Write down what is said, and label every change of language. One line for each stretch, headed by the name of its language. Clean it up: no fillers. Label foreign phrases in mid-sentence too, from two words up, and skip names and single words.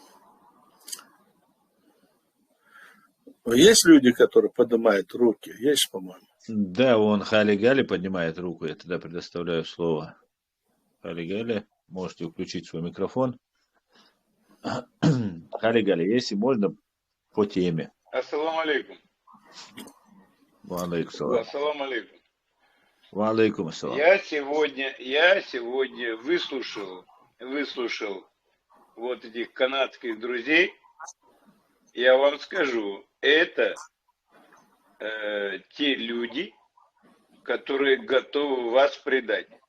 Russian: Есть люди, которые поднимают руки? Есть, по-моему. Да, вон Хали Гали поднимает руку, я тогда предоставляю слово. Хали Гали, можете включить свой микрофон. Хали Гали, если можно, по теме.
Arabic: السلام عليكم. وعليكم السلام. السلام عليكم. وعليكم السلام.
Russian: Я сегодня выслушал вот этих канадских друзей. Я вам скажу, это те люди, которые готовы вас предать.